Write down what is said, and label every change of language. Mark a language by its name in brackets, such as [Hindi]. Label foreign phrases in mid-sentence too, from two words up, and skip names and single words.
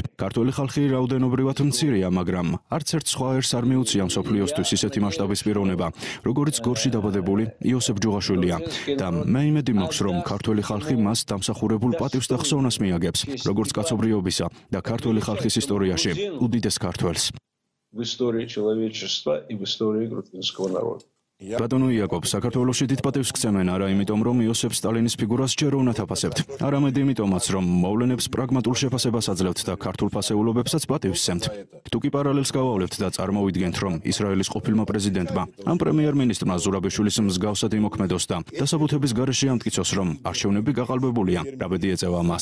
[Georgian] ქართველი ხალხი რაოდენობრივად მცირეა, მაგრამ არც ერთ სხვა ერს არ მიუწია მსოფლიოსთვის ისეთი მასშტაბის პიროვნება, როგორიც გორში დაბადებული იოსებ ჯუღაშვილია. და მე იმედი მაქვს, რომ ქართველი ხალხი მას დამსახურებულ პატივს და ხსოვნას მიაგებს, როგორც კაცობრიობისა და ქართველი ხალხის ისტორიაში უდიდეს ქართველს. [Russian] В истории человечества и в истории грузинского народа. [Georgian] ბატონო იაკობ, საქართველოში დიდ პატივს გცემენ არა იმიტომ, რომ იოსებ სტალინის ფიგურას ჯერ უნათ აფასებთ, არამედ იმიტომაც, რომ მოვლენებს პრაგმატულ შეფასებას აძლევთ და ქართულ ფასეულობებსაც პატივს სცემთ. თუ კი პარალელს გავავლევთ და წარმოვიდგენთ, რომ ისრაელის ყოფილმა პრეზიდენტმა ან პრემიერ-მინისტრმა ზურაბიშვილის მსგავსად იმოქმედოს და დასაბუთების გარეშე ამტკიცოს, რომ არჩევნები გაყალბებულია, რა ბედი ეწევა მას.